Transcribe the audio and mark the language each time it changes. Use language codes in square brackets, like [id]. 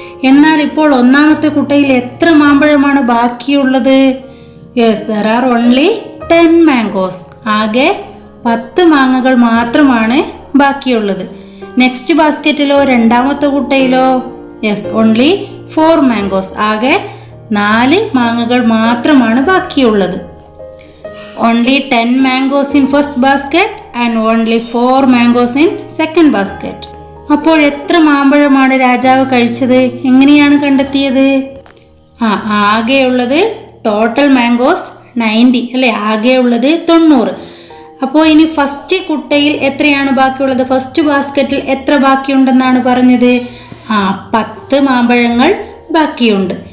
[ml] എന്നാൽ ഇപ്പോൾ ഒന്നാമത്തെ കുട്ടയിൽ എത്ര മാമ്പഴമാണ് ബാക്കിയുള്ളത്? [en] there are only 10 mangoes. [ml] ആകെ 10 മാങ്ങകൾ മാത്രമാണ് ബാക്കിയുള്ളത്. നെക്സ്റ്റ് ബാസ്ക്കറ്റിലോ, രണ്ടാമത്തെ കുട്ടയിലോ [en] only 4 mangoes. [ml] ആകെ 4 മാങ്ങകൾ മാത്രമാണ് ബാക്കിയുള്ളത്. [en] Only 10 mangoes in first basket and only 4 mangoes in second basket. [ml] അപ്പോൾ എത്ര മാമ്പഴമാണ് രാജാവ് കഴിച്ചത്? എങ്ങനെയാണ് കണ്ടെത്തിയത്? ആകെയുള്ളത് ടോട്ടൽ മാംഗോസ് 90 അല്ലേ. ആകെയുള്ളത് 90. അപ്പോൾ ഇനി ഫസ്റ്റ് കുട്ടയിൽ എത്രയാണ് ബാക്കിയുള്ളത്? ഫസ്റ്റ് ബാസ്ക്കറ്റിൽ എത്ര ബാക്കിയുണ്ടെന്നാണ് പറഞ്ഞത്? 10 മാമ്പഴങ്ങൾ ബാക്കിയുണ്ട്.